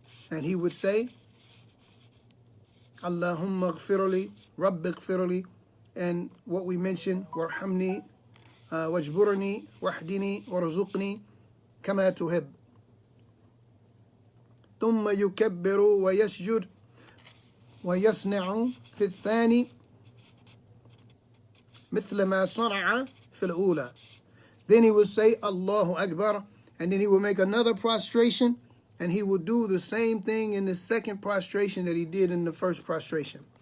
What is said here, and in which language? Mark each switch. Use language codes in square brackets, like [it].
[en] And he would say, [ar] Allahumma gfirli, Rabbi gfirli, [en] and what we mentioned, [ar] warhamni, wajburni, wahdini, warzuqni, kama tuhib. ثم يكبر ويسجد ويصنع في الثاني مثل ما صنع في الأولى. [en] Then he would say Allahu Akbar, and then he would make another prostration, and he would do the same thing in the second prostration that he did in the first prostration.